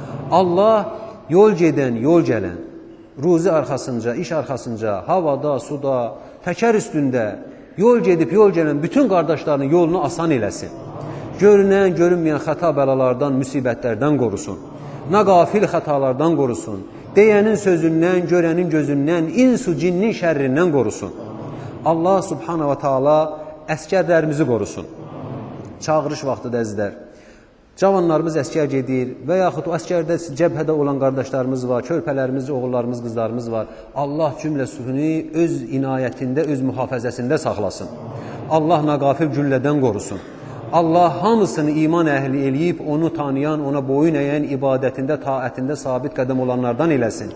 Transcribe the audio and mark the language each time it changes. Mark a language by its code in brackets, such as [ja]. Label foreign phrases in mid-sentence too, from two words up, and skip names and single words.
[az] Allah yol gedən, yol gələn, ruzi arxasınca, iş arxasınca, havada, suda, təkər üstündə yol gedib, yol gələn bütün qardaşlarının yolunu asan eləsin. Görünən, görünməyən xəta bəlalardan, müsibətlərdən qorusun. Naqafil xətalardan qorusun. Deyənin sözündən, görənin gözündən, insu cinnin şərrindən qorusun. Allah [ar] سبحانه وتعالى [az] əskərlərimizi qorusun. Çağırış vaxtıdır əzizlər. Cavanlarımız əskər gedir və yaxud o əskərdə cəbhədə olan qardaşlarımız var, körpələrimiz, oğullarımız, qızlarımız var. Allah cümləsini öz inayətində, öz mühafəzəsində saxlasın. Allah naqafil güllədən qorusun. Allah hamısını iman əhli eləyib, onu tanıyan, ona boyun əyən, ibadətində, taətində sabit qədəm olanlardan eləsin.